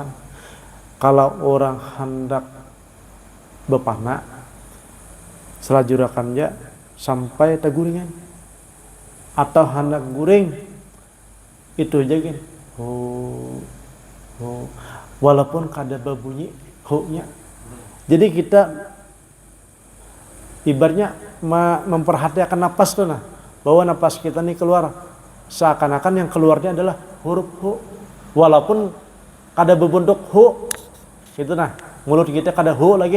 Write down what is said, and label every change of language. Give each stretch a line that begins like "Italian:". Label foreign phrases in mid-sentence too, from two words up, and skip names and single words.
Banjar: Kalau orang hendak bepana selajurakannya sampai teguringan atau hendak guring itu aja kan. Walaupun kada berbunyi hu-nya. Jadi kita ibaratnya memperhatikan napas tuh nah, bahwa napas kita nih keluar seakan-akan yang keluarnya adalah huruf hu, walaupun kada berbentuk hu. Itu nah, mulut kita kada hu lagi.